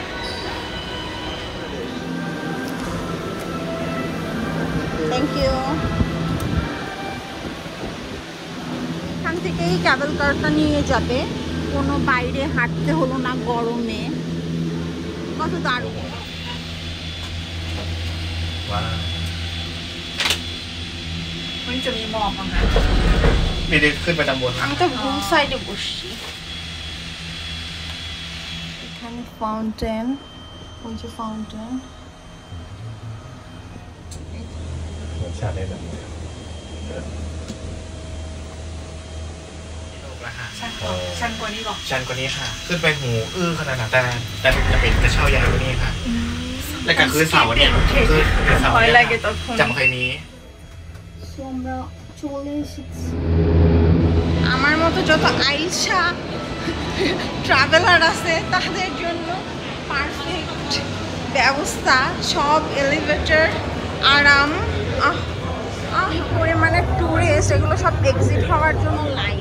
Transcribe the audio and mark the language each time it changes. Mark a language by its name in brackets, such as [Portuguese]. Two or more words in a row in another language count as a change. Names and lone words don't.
[English] Thank you. [Bangla] এখান থেকেই [English] cable car [Bangla] নিয়ে যাবে, কোনো বাইরে হাঁটতে হলো না গরমে। কত দারুণ। [Thai] มันจะมีหมอกมั้งคะไม่ได้ขึ้นไปตามบน [Bangla] আমি তো ভুল সাইডে বসছি। এখানে ফাউন্টেন, ওই যে ফাউন্টেন। [Thai] ชาได้แบบชันกว่านี้หรอชันกว่านี้ค่ะขึ้นไปหูอื้อขนาดนั้นแต่จะเป็นกระเช้าใหญ่กว่านี้ค่ะและก็คือเสาเนี่ยคือเสาเนี่ยจำใครนี้ [Bangla] আমরা চলে এসেছি। আমার মতো যত আইসা ট্রাভেলার আছে তাদের জন্য পারফেক্ট ব্যবস্থা, সব এলিভেটর, আরাম। পরিমাণে টুরিস্ট, এগুলো সব এক্সিট হওয়ার জন্য লাইন।